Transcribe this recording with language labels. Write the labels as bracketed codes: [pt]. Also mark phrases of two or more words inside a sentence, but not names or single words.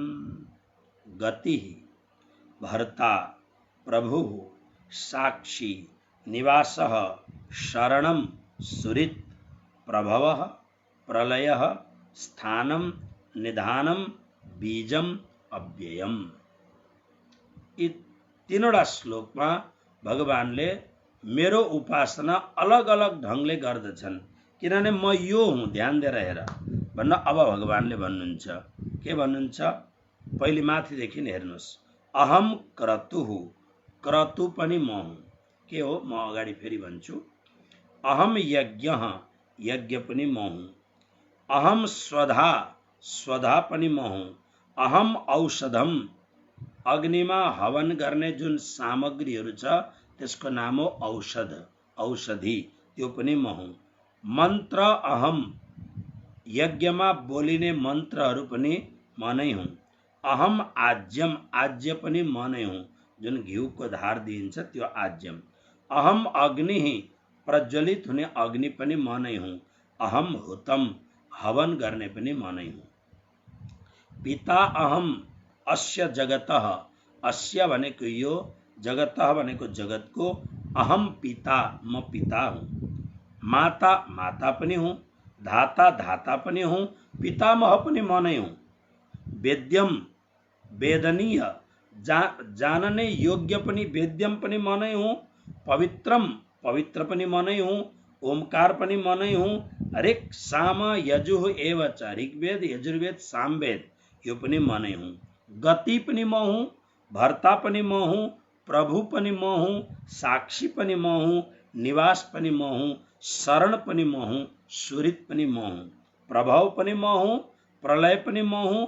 [sa] गति भर्ता प्रभु साक्षी निवासः शरणं सुहृत् प्रभवः प्रलयः स्थानं निधानं बीजम अव्ययम। [ne] यी तीनवटा श्लोकमा भगवानले मेरो उपासना अलग अलग ढंगले गर्दछन् किनभने म यो हुँ, ध्यान दिएर हेर भन्न अब भगवानले भन्नुहुन्छ। के भन्नुहुन्छ? पहिले माथिदेखि हेर्नुहोस्। [sa] अहम क्रतुः, [ne] क्रतु पनि म हुँ। के हो? म अगाडि फेरि भन्छु। [sa] अहम यज्ञः, [ne] यज्ञ पनि म हुँ। [sa] अहम स्वधा, [ne] स्वधा पनि म हुँ। [sa] अहम औषधम, [ne] अग्निमा हवन गर्ने जुन सामग्रीहरू छ त्यसको नाम हो औषध, औषधि, त्यो पनि म हुँ। [sa] मन्त्र अहम, [ne] यज्ञमा बोलिने मन्त्रहरू पनि म नै हुँ। [sa] अहम आज्यम, [ne] आज्य पनि म नै हुँ, जुन घिउको धार दिइन्छ त्यो आज्यम। [sa] अहम अग्नि, [ne] प्रज्वलित हुने अग्नि पनि म नै हुँ। [sa] अहम हुतम, [ne] हवन गर्ने पनि म नै हुँ। [sa] पिता अहम अस्य जगतः, [ne] अस्य भनेको यो, जगतः भनेको जगतको, [sa] अहम पिता, [ne] म पिता हुँ। माता, माता पनि हुँ। धाता, धाता पनि हुँ। पितामह पनि म नै हुँ। वेद्यम, वेदनीय, जानने योग्य पनि, वेद्यम पनि म नै हुँ। पवित्रम, पवित्र पनि म नै हुँ। ओमकार पनि म नै हुँ। [sa] ऋक् साम यजुः एव च, [ne] ऋग्वेद यजुर्वेद सामवेद यो पनि म नै हुँ। गति पनि म हुँ। भर्ता पनि म हुँ। प्रभु पनि म हुँ। साक्षी पनि म हुँ। निवास पनि म हुँ। शरण पनि म हुँ। सुहृत् पनि म हुँ। प्रभव पनि म हुँ। प्रलय पनि म हुँ।